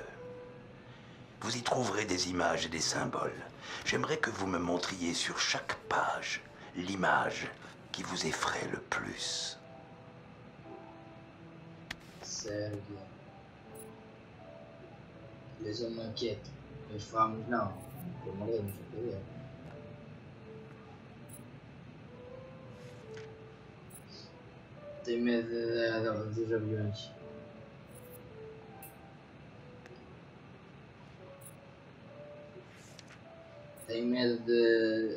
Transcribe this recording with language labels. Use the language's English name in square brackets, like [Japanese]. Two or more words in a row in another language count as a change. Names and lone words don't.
[French] Vous y trouverez des images et des symboles. J'aimerais que vous me montriez sur chaque page l'image qui vous effraie le plus. [Portuguese] Sério. [French] Les hommes m'inquiètent. Les femmes, [Portuguese] não. Eu morei, não sei o que. Tenho medo dos aviões. Tenho medo de...